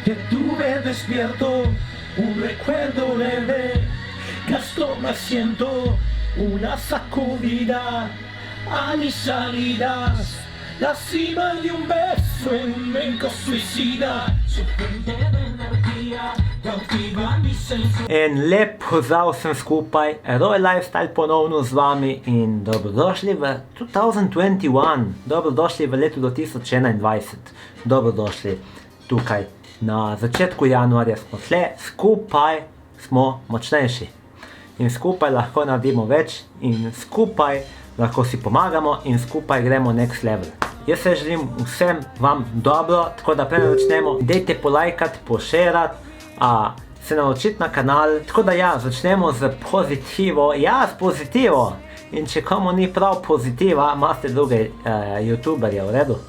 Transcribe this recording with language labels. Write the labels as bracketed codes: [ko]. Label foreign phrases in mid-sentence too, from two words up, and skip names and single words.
[es] que tuve despierto, un recuerdo leve, gasto me siento una sacudida a mis salidas, la cima de un beso en mente suicida, su fuente de energía cautiva mi senso. [sl] En lep pozdrav vsem skupaj, Roy Lifestyle ponovno z vami in dobrodošli v 2021, dobrodošli v letu 2021, dobrodošli tukaj. Na začetku januarja smo tle, skupaj smo močnejši in skupaj lahko naredimo več in skupaj lahko si pomagamo in skupaj gremo [en] next level. [sl] Jaz se želim vsem vam dobro, tako da preden začnemo, dejte polajkati, pošerati, se naročiti na kanal, tako da ja, začnemo z pozitivo, ja, s pozitivo. In če komu ni prav pozitiva, imate druge youtuberje, v redu?